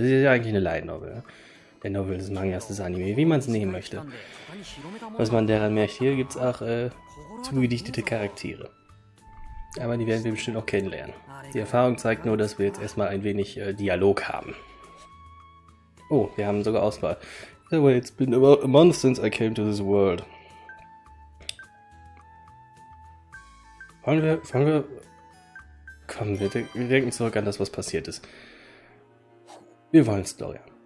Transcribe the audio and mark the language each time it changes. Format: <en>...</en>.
<de>Das ist ja eigentlich eine Light Novel. Ne? Der Novel des Mangas, des Anime, wie man es nehmen möchte. Was man daran merkt, hier gibt es auch zugedichtete Charaktere. Aber die werden wir bestimmt auch kennenlernen. Die Erfahrung zeigt nur, dass wir jetzt erstmal ein wenig Dialog haben. Oh, wir haben sogar Auswahl.</de> <en>It's been about a month since I came to this world.</en> <de>Komm, wir denken zurück an das, was passiert ist. Wir wollen Story.</de>